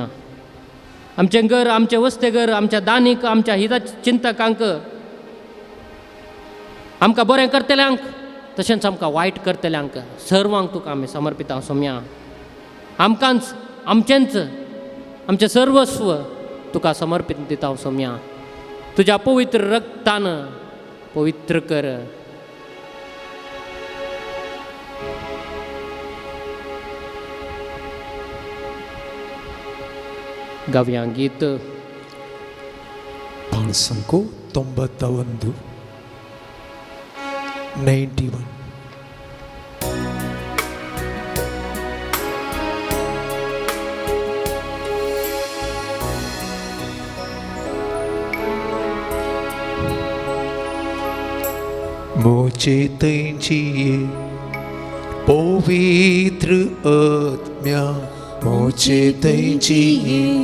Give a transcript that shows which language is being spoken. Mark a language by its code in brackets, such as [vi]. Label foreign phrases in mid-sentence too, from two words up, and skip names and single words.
[kok] आमचें घर, आमचें वस्तेघर, आमच्या दानीक, आमच्या हिता चिंतकांक, आमकां बरें करतल्यांक तशेंच आमकां वायट करतल्यांक सर्वांक तुका आमी समर्पित हांव सोम्या. आमकांच, आमचेंच, आमचें सर्वस्व तुका समर्पित दिता हांव सोम्या. तुज्या पवित्र रक्तान पवित्र कर. ಗವ್ಯ ಗೀತ್ ಪಾಳ್ಸಂಕು 91 91. [hi] मुझे चाहिए पवित्र आत्मा, मुझे चाहिए